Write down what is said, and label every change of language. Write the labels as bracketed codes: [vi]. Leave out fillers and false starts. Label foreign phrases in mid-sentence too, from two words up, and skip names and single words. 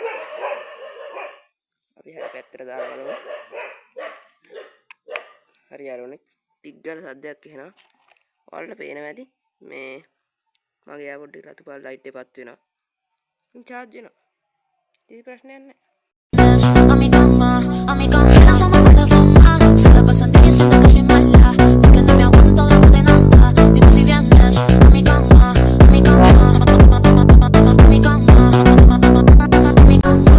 [si] අපි හරි පැත්තට දාලා බලමු. හරි යාළුවනේ ටික් ගාලා සද්දයක් එනවා. ඔයාලට පේනවා ඇති මේ මගේ එයාපොඩ් එක රතු පාට ලයිට් එකපත් වෙනවා. චාර්ජ් වෙනවා. කිසි ප්‍රශ්නයක් නැහැ. [es] A mi cama, la fama me la fama. Se la pasan diciendo que soy mala, porque no me aguanto gramo de nada. Dime si vienes a mi cama, a mi cama, a mi cama, a mi cama.